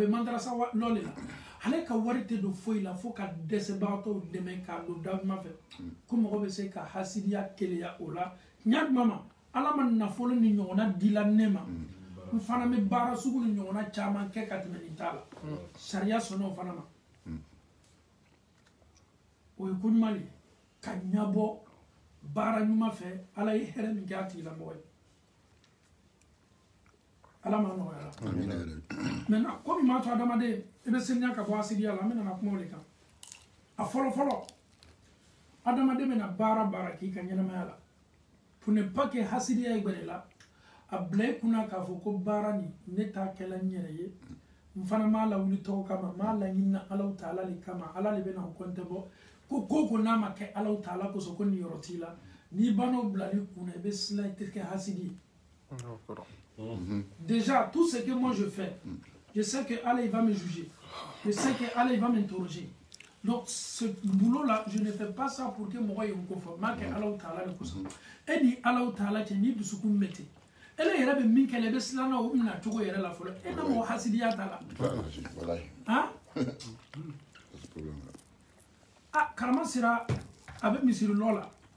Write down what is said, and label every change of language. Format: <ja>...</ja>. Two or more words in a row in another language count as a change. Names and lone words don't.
<bm>bɛ mandarasa lɔli la ale ka wari tɛ don foyi la fo ka dɛsɛbagatɔw dɛmɛ k'a don dawuma fɛ ko mɔgɔ bɛ se ka hasidiya keleya o la ɲa jumɛn ma ala ma nafolo ni ɲɔgɔnna dila ne ma n fana bɛ baara sugu ni ɲɔgɔnna caman kɛ ka tɛmɛ nin t'a la sariya sɔnna o fana ma o ye ko ɲuman de ye ka ɲabɔ baara ɲuman fɛ ala ye hɛrɛ min kɛ a tigilamɔgɔ ye ala ma nɔgɔya la maintenant komi m'a to adamaden i bɛ saniya ka bɔ hasidiya la an bɛna na kuma o de kan a fɔlɔ adamaden bɛna baara k'i ka ɲɛnamaya la</bm> <fr>pour ne pas que</fr> <bm>hasidiya ye gbɛrɛ la a bila i kunna k'a fɔ ko baara nin ne t'a kɛla n yɛrɛ ye n fana m'a lawuli tɔgɔ kama n m'a laɲinina Alahu Taala le kama ala le bɛna o compte bɔ ko n'a ma kɛ Alahu Taala kosɔn ko nin yɔrɔ t'i la n'i ban'o bilali kunna i bɛ siran i tɛ kɛ hasidi ye</bm> <fr>déjà tout ce que moi je fais je sais que Allah il va me juger je sais que Allah il va m'interroger donc ce boulot là je ne fais pas ça pour que</fr> <bm>mɔgɔ ye n ko fɔ m'a kɛ Alahu Taala le kosɔn e ni Alahu Taala cɛ n'i dusukun bɛ ten ele yɛrɛ bɛ min kɛlɛ i bɛ siran na o bɛna cogo yɛrɛ la fɔlɔ e na mɔgɔ hasidiya t'a la karama sera a bɛ misiri lɔ la</bm>